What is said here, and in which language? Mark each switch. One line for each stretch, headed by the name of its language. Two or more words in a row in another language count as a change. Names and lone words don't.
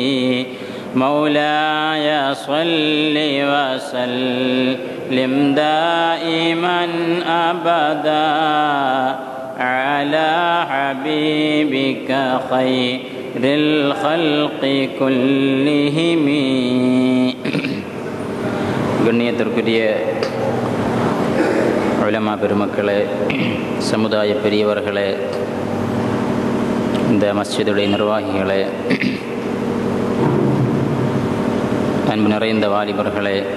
Arabic: مولاي صل وسلم دائما أبدا على حبيبك خير الخلق كلهم.
Tamil: கண்ணியத்திற்குரிய உலமா பெருமக்களே, சமுதாய பெரியவர்களே, இந்த மஸ்ஜிதுடைய நிர்வாகிகளே, அன்பு நிறைந்த வாலிபர்களே,